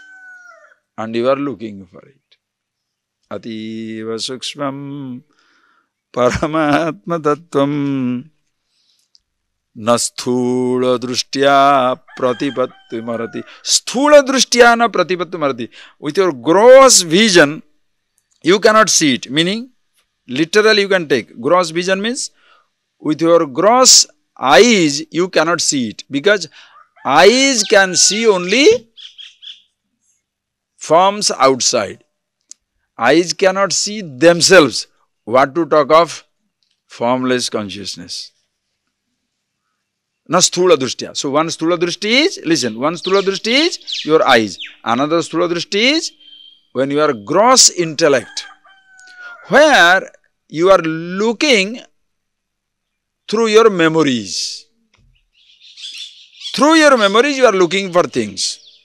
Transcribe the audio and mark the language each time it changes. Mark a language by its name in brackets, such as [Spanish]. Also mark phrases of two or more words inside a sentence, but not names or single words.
[English] And you are looking for it. [Sanskrit] अतीव सूक्ष्मं परमात्म तत्त्वं न स्थूल दृष्ट्या प्रतिपत्ति मर्हति. स्थूल दृष्ट्या न प्रतिपत्ति मर्हति. [English] With your gross vision, you cannot see it. Meaning, literally you can take. Gross vision means, with your gross eyes, you cannot see it. Because eyes can see only forms outside. Eyes cannot see themselves. What to talk of formless consciousness. [Sanskrit] न स्थूल दृष्ट्या. [English] So one [Sanskrit] स्थूल दृष्टि [English] is, listen, one [Sanskrit] स्थूल दृष्टि [English] is your eyes. Another [Sanskrit] स्थूल दृष्टि [English] is when you are gross intellect, where you are looking through your memories. Through your memories you are looking for things.